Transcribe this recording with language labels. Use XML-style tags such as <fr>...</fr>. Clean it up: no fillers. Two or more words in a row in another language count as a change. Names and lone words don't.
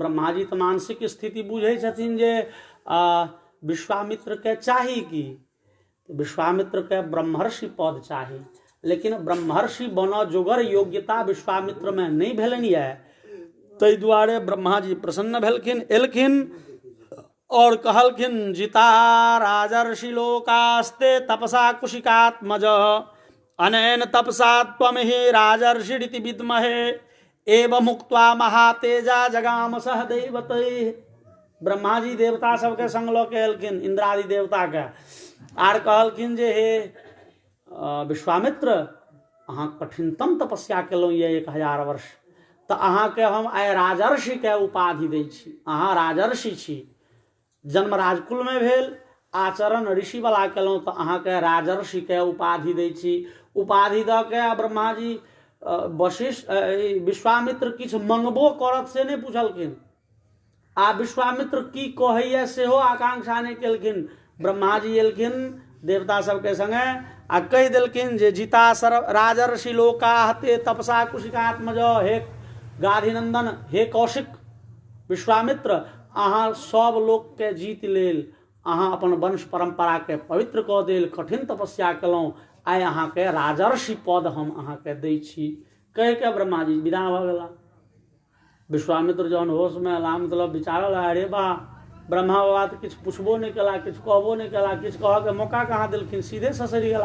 <mai>ब्रह्मा जी तो मानसिक स्थिति बुझै छथिन जे विश्वामित्र के चाही की, विश्वामित्र के ब्रह्मर्षि पद चाही, लेकिन ब्रह्मर्षि बनऽ जोगर योग्यता विश्वामित्र में नहीं भेलनि है। ताहि दुआरे ब्रह्मा जी प्रसन्न भेलखिन, एलखिन और कहलखिन</mai> <sa>जिता राजर्षि लोकास्ते तपसा कुशिकात्मज अनेन तपसा त्वमहि राजर्षिरिति विद्महे एवं मुक्त्वा महातेजा जगाम सह दैवतैः।</sa> <mai>ब्रह्मा जी देवता सबके संग लऽ के एलखिन, इंद्रादि देवता के, आर कहलखिन जे हे विश्वामित्र, अहाँ कठिनतम तपस्या केलहुँ ये 1000 वर्ष, तो अहाँ के हम आइ राजर्षि के उपाधि दै छी। अहाँ राजर्षि छी, जन्म राजकुल में भेल, आचरण ऋषि वाला केलहुँ, तो अहाँ के राजर्षि के उपाधि दै छी। उपाधि दऽ के ब्रह्मा जी वशिष्ठ विश्वामित्र किछु मंगबो करत से नहीं पूछलखिन, आ विश्वामित्र की कहैया सेहो आकांक्षा नहीं केलखिन। ब्रह्मा जी एलखिन देवता सबके संगे आ कहि देलखिन जे</mai> <sa>जीता सर्व राजर्षि लोका हते तपसा कुशिकात्मज,</sa> <mai>हे गाधिनंदन, हे कौशिक विश्वामित्र, अहाँ सब लोक के जीत लेल अहाँ अपन वंश परंपरा के पवित्र कऽ देल, कठिन तपस्या केलहुँ, आइ अहाँ के राजर्षि पद हम अहाँ के दै छी। कहि के ब्रह्मा जी विदा भऽ गेला। विश्वामित्र जहन होश में एला, मतलब विचारल, अरे बा ब्रह्मा बाबा तो किछु पुछबो नहीं कला, किछु कहबो नहीं कला, किछु कह के मौका कहाँ देलखिन, सीधे ससरि गेला।</mai>